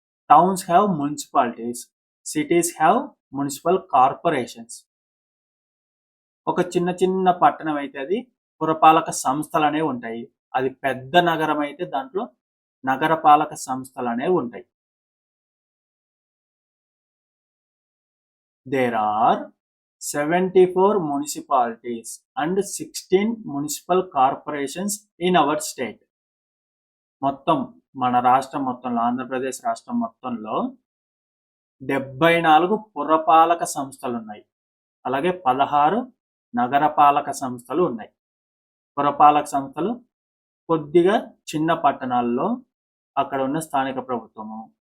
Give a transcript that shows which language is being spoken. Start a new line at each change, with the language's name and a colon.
English: Towns have municipalities, cities have municipal corporations.
Telugu: ఒక చిన్న చిన్న పట్టణం అయితే అది పురపాలక సంస్థలు అనేవి ఉంటాయి. అది పెద్ద నగరం అయితే దాంట్లో నగరపాలక సంస్థలు అనేవి ఉంటాయి.
English: There are 74 municipalities and 16 municipal corporations in our state.
Telugu: మొత్తం మన రాష్ట్రం మొత్తంలో, ఆంధ్రప్రదేశ్ రాష్ట్రం మొత్తంలో 74 పురపాలక సంస్థలు ఉన్నాయి. అలాగే 16 నగరపాలక సంస్థలు ఉన్నాయి. పురపాలక సంస్థలు కొద్దిగా చిన్న పట్టణాల్లో అక్కడ ఉన్న స్థానిక ప్రభుత్వము.